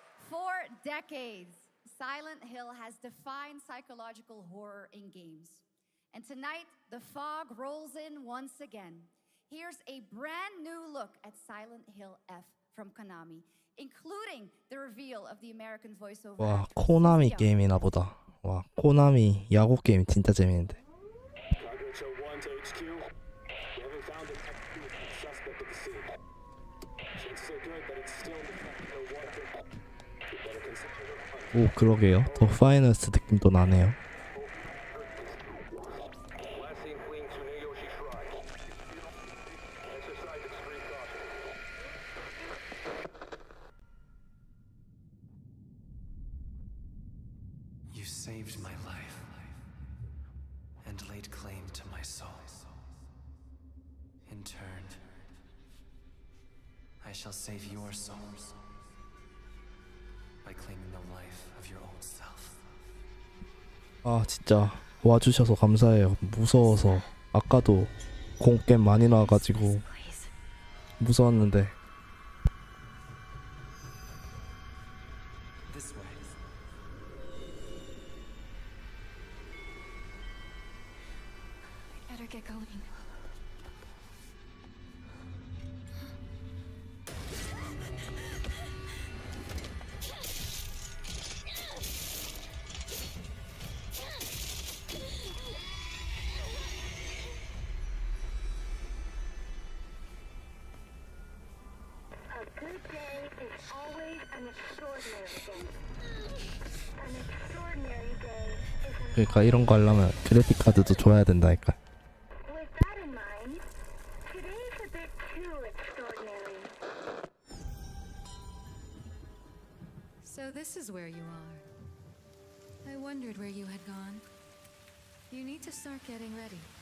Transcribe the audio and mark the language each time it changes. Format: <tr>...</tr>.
<en>For decades, Silent Hill has defined psychological horror in games. And tonight, the fog rolls in once again. Here's a brand new look at Silent Hill F from Konami, including the reveal of the American voiceover.</en> <ko>와 코나미 게임이나 보다. 와 코나미 야구 게임 진짜 재밌는데. 오 그러게요. 더 파이널스 느낌도 나네요.</ko> <en>You saved my life and laid claim to my soul. In turn, I shall save your souls by claiming the life of your old self.</en> <ko>아 진짜 와주셔서 감사해요. 무서워서 아까도 공겜 많이 나와가지고 무서웠는데</ko> <en>get going. A good day is always an extraordinary day. An extraordinary day is an...</en> <ko>그러니까 이런 거 하려면 그래픽 카드도 줘야 된다니까.</ko> <en>With that in mind, today's a bit too extraordinary. So this is where you are. I wondered where you had gone. You need to start getting ready.</en>